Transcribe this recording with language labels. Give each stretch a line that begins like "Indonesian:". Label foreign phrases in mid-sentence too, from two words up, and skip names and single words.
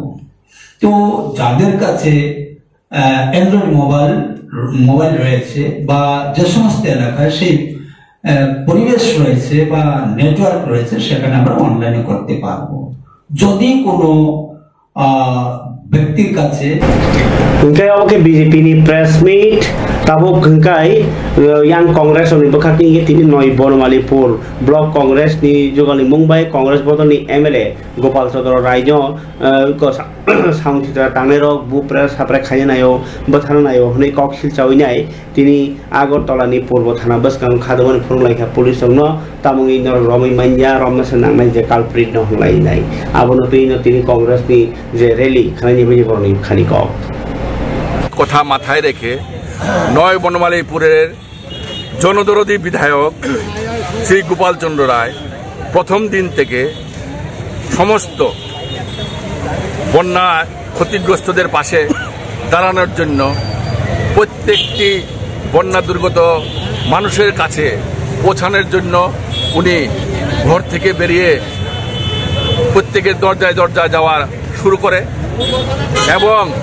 Bangla: তো যাদের কাছে অ্যান্ড্রয়েড মোবাইল রয়েছে বা যে সমস্ত এলাকায় সেই পরিবেশ রয়েছে বা নেটওয়ার্ক রয়েছে সেখানে আমরা অনলাইনে করতে পারবো। যদি কোনো ব্যক্তির কাছে
Kok Borok: Hingkai awak ke BJP ni
English: press meet
Kok Borok: tabuk hingkai yang Kongres ni bekak ni tini noi Bonomalipur Blok Kongres ni juga ni Mumbai Kongres botol ni MLA Gopal Chandra Raijo ko sound kita tanero bu press hapre khaya nayo bathana nayo ni koksil chawi nai tini Agartala ni Purbo Thana Baskang khadwan phurung lai kha police no tamungi no Romi Manja Romnasan nang je culprit no lai nai abono tini Kongres ni je rally khani biji borni khani ko
Bangla: কথা মাথায় রেখে 9 বনমালীপুরের জনদরদী বিধায়ক শ্রী গোপাল চন্দ্র রায় প্রথম দিন থেকে সমস্ত বন্যা ক্ষতিগ্রস্তদের পাশে দাঁড়ানোর জন্য প্রত্যেকটি বন্যা দুর্গত মানুষের কাছে পৌঁছানোর জন্য উনি ঘর থেকে বেরিয়ে প্রত্যেকের দরজায় দরজায় যাওয়া শুরু করে এবং